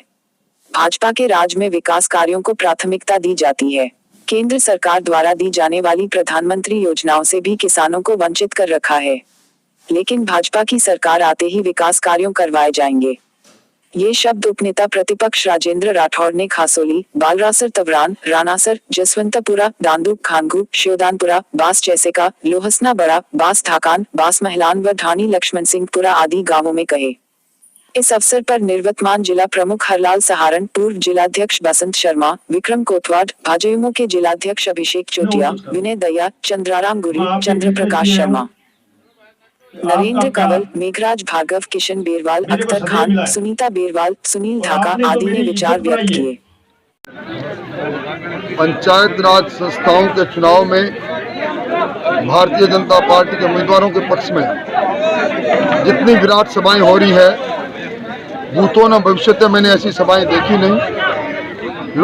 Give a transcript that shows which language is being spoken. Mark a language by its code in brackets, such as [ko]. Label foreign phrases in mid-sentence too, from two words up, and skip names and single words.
[hi] भाजपा के राज में विकास कार्यों को प्राथमिकता दी जाती है। केंद्र सरकार द्वारा दी जाने वाली प्रधानमंत्री योजनाओं से भी किसानों को वंचित कर रखा है, लेकिन भाजपा की सरकार आते ही विकास कार्यों करवाए जाएंगे। ये शब्द उपनेता प्रतिपक्ष राजेंद्र राठौड़ ने खासोली, बालरासर, तवरान, रानासर, जसवंतपुरा, दांदू, खानगू, श्योदानपुरा, बास चैसेका, लोहसना बड़ा, बास ढाकान, बास महलान व ढानी लक्ष्मण सिंहपुरा आदि गांवों में कहे। इस अवसर पर निवर्तमान जिला प्रमुख हरलाल सहारण, पूर्व जिलाध्यक्ष बसंत शर्मा, विक्रम कोतवाड, भाजयुमो के जिलाध्यक्ष अभिषेक चोटिया, विनय दया, चंद्राराम गुरी, चंद्र प्रकाश शर्मा, नरेंद्र कंवल, मेघराज भार्गव, किशन बेरवाल, अख्तर खान, सुनीता बेरवाल, सुनील ढाका आदि ने विचार व्यक्त किए। पंचायत राज संस्थाओं के चुनाव में भारतीय जनता पार्टी के उम्मीदवारों के पक्ष में जितनी विराट सभाएं हो रही है, भूतों न भविष्यत मैंने ऐसी सभाएं देखी नहीं।